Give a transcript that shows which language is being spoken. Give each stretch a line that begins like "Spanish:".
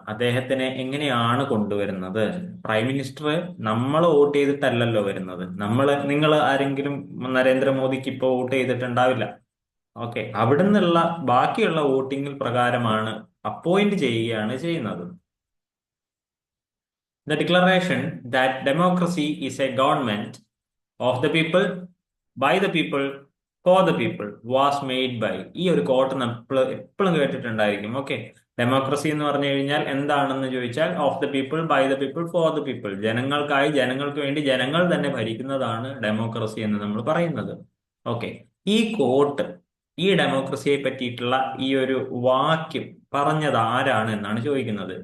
Malayalam: അദ്ദേഹത്തിനെ എങ്ങനെയാണ് കൊണ്ടുവരുന്നത്? പ്രൈം മിനിസ്റ്റർ നമ്മൾ വോട്ട് ചെയ്തിട്ടല്ലല്ലോ വരുന്നത്. നിങ്ങൾ ആരെങ്കിലും നരേന്ദ്രമോദിക്ക് ഇപ്പോൾ വോട്ട് ചെയ്തിട്ടുണ്ടാവില്ല. ഓക്കെ, അവിടെ നിന്നുള്ള ബാക്കിയുള്ള വോട്ടിംഗ് പ്രകാരമാണ് അപ്പോയിന്റ് ചെയ്യുകയാണ് ചെയ്യുന്നത്.
English: The declaration that democracy is a government of the people, by the people, for the people was made by.
Malayalam: ഈ ഒരു കോട്ട് നമ്മൾ എപ്പോഴും കേട്ടിട്ടുണ്ടായിരിക്കും. ഓക്കെ, ഡെമോക്രസി എന്ന് പറഞ്ഞു കഴിഞ്ഞാൽ എന്താണെന്ന് ചോദിച്ചാൽ
English: of the people, by the people,
Malayalam: for the people. ജനങ്ങൾക്കായി, ജനങ്ങൾക്ക് വേണ്ടി ജനങ്ങൾ തന്നെ ഭരിക്കുന്നതാണ് ഡെമോക്രസി എന്ന് നമ്മൾ പറയുന്നത്. ഓക്കെ, ഈ കോട്ട്, ഈ ഡെമോക്രസിയെ പറ്റിയിട്ടുള്ള ഈ ഒരു വാക്യം പറഞ്ഞത് ആരാണ് എന്നാണ് ചോദിക്കുന്നത്.